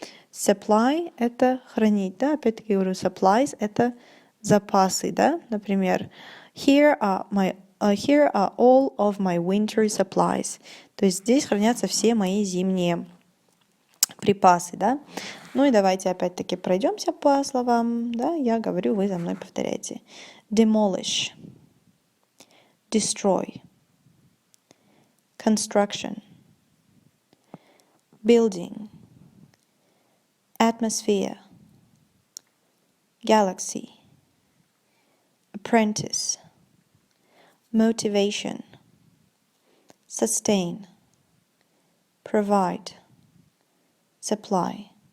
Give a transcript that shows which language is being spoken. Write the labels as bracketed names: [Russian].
[Russian] Supply — это хранить, да. Опять-таки говорю, supplies — это запасы, да. Например, [English] Here are all of my winter supplies. [Russian] То есть здесь хранятся все мои зимние припасы, да. Ну и давайте опять-таки пройдемся по словам, да. Я говорю, вы за мной повторяйте. [English] Demolish, destroy, construction, building, atmosphere, galaxy, apprentice, motivation, sustain, provide, supply.